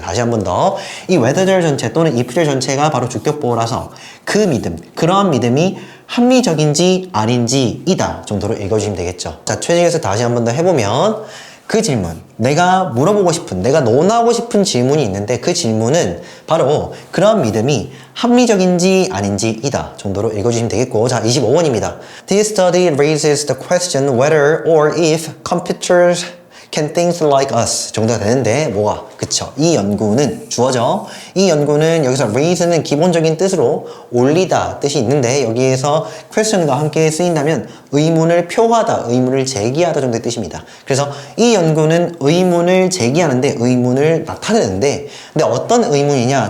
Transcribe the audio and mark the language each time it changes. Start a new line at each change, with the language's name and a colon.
Korean: 다시 한 번 더, 이 whether절 전체 또는 if절 전체가 바로 주격보호라서 그 믿음, 그러한 믿음이 합리적인지 아닌지이다 정도로 읽어주시면 되겠죠. 자, 최종에서 다시 한 번 더 해보면, 그 질문, 내가 물어보고 싶은, 내가 논하고 싶은 질문이 있는데 그 질문은 바로 그런 믿음이 합리적인지 아닌지이다 정도로 읽어주시면 되겠고, 자, 25번입니다.
English: This study raises the question whether or if computers can think like us
Korean: 정도가 되는데, 뭐가? 그쵸, 이 연구는 주어죠. 이 연구는 여기서 raise는 기본적인 뜻으로 올리다 뜻이 있는데, 여기에서 question과 함께 쓰인다면 의문을 표하다, 의문을 제기하다 정도의 뜻입니다. 그래서 이 연구는 의문을 제기하는데, 의문을 나타내는데, 근데 어떤 의문이냐?